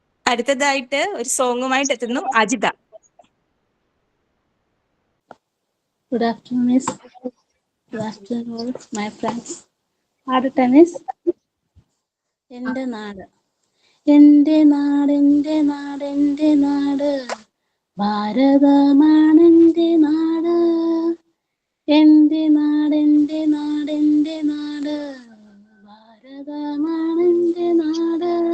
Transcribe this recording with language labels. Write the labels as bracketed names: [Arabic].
[Malayalam] അടുത്തതായിട്ട് ഒരു സോങ്ങുമായിട്ട് എത്തുന്നു Ajitha. [English] Good afternoon, Miss. Good afternoon, my friends. Our Miss. [Malayalam] എൻ്റെ നാട് എൻ്റെ നാട് എൻ്റെ നാട് എൻ്റെ നാട് ഭാരതമാണ് എൻ്റെ നാട്. എൻ്റെ നാട് എൻ്റെ നാട് എൻ്റെ നാട് ഭാരതമാണ് എൻ്റെ നാട്.